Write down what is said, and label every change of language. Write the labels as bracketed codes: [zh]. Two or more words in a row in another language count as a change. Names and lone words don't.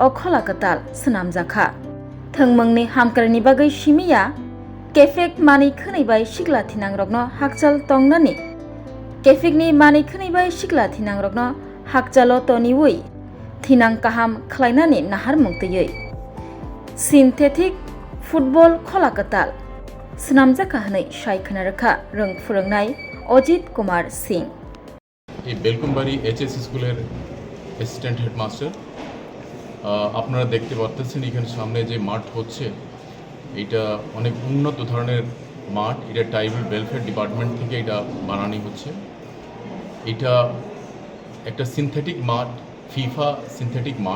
[trp] खलाकताल सोनामजाखा थंमंगनि हामकारनि बागै सिमिया केफेक मानै खोनैबाय सिग्ला थिनां रगनो हाकचाल तंनानि केफेकनि मानै खोनैबाय सिग्ला थिनां रगनो हाकचाल तनिवै थिनां काहाम खलायनानि नाहार मुक्तयै [en] synthetic football [trp] खलाकताल सोनामजाखा हनै सायखना रोखा रों फोरोंनाय अजित कुमार सिंह [bn] এই বেলকমবাড়ি এইচএস স্কুলের [en] assistant headmaster. [bn] আপনারা দেখতে পাচ্ছেন এখানে সামনে যে মাঠ হচ্ছে এটা অনেক উন্নত ধরনের মাঠ। এটা [en] tribal welfare department [bn] থেকে এটা বানানো হচ্ছে। এটা একটা সিনথেটিক মাঠ, ফিফা সিনথেটিক মাঠ।